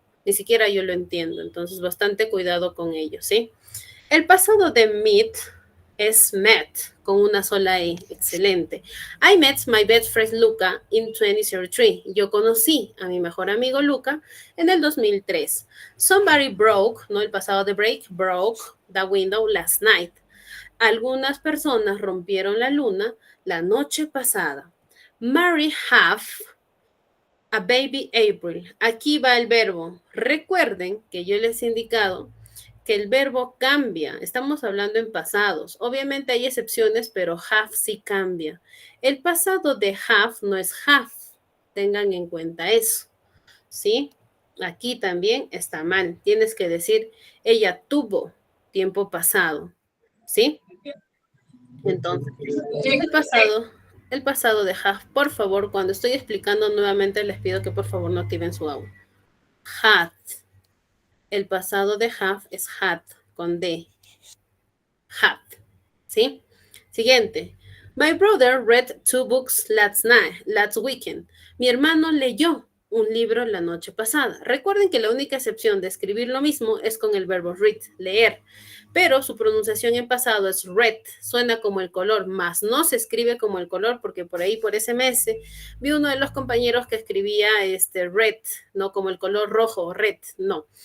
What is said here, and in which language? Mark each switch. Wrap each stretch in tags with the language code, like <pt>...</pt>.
<es>Ni siquiera yo lo entiendo, entonces bastante cuidado con ello, ¿sí? El pasado de meet es met, con una sola E, excelente.</es> <en>I met my best friend Luca in 2003.</en> <es>Yo conocí a mi mejor amigo Luca en el 2003.</es> <en>Somebody broke, ¿no?</en> <es>El pasado de</es> <en>break, broke the window last night.</en> <es>Algunas personas rompieron la luna la noche pasada.</es> <en>Mary have a baby April.</en> <es>Aquí va el verbo. Recuerden que yo les he indicado que el verbo cambia. Estamos hablando en pasados. Obviamente hay excepciones, pero have sí cambia. El pasado de have no es have. Tengan en cuenta eso. ¿Sí? Aquí también está mal. Tienes que decir, ella tuvo tiempo pasado. ¿Sí? Entonces, el pasado de have, por favor, cuando estoy explicando nuevamente, les pido que por favor no activen su audio. Had. El pasado de have es had, con D. Had. ¿Sí? Siguiente.</es> <en>My brother read 2 books last weekend.</en> <es>Mi hermano leyó un libro la noche pasada. Recuerden que la única excepción de escribir lo mismo es con el verbo read, leer. Pero su pronunciación en pasado es red, suena como el color, más no se escribe como el color, porque por ahí, por ese mes, vi uno de los compañeros que escribía red, no como el color rojo, red, no.</es>